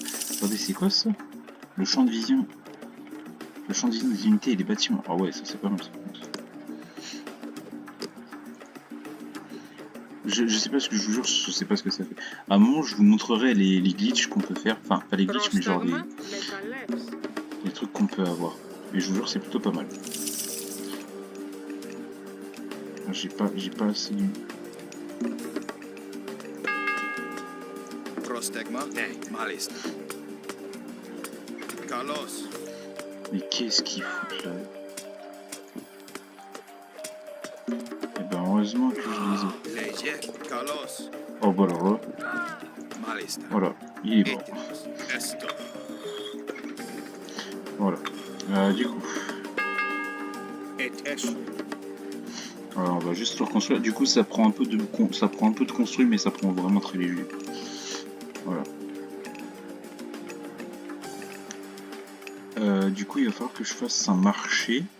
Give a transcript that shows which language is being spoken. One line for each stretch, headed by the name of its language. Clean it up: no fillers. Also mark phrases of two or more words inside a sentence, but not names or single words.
French: Attendez, c'est quoi ça? Le champ de vision. Le champ de vision des unités et des bâtiments. Ah ouais, ça c'est pas mal ça. Je sais pas ce que je vous jure, je sais pas ce que ça fait. À un moment, je vous montrerai les glitches qu'on peut faire. Enfin, pas les glitches, mais genre
Greek: πρόσταγμα, μεταλλεύς.
French: les trucs qu'on peut avoir. Et je vous jure, c'est plutôt pas mal. J'ai pas assez de...
Greek: Πρόσταγμα. Ναι. Μάλιστα. Καλώς.
French: Mais qu'est-ce qu'ils foutent là? Eh ben heureusement que je les ai.
Greek: Λέγε. Καλώς.
French: Oh bah alors là,
Greek: Μάλιστα.
French: voilà, il est mort.
Greek: Έτοιμος. Έστω.
French: Voilà. Du coup,
Greek: Έσω.
French: alors on va juste le reconstruire. Du coup, ça prend un peu de construit, mais ça prend vraiment très léger. Voilà. Du coup, il va falloir que je fasse un marché.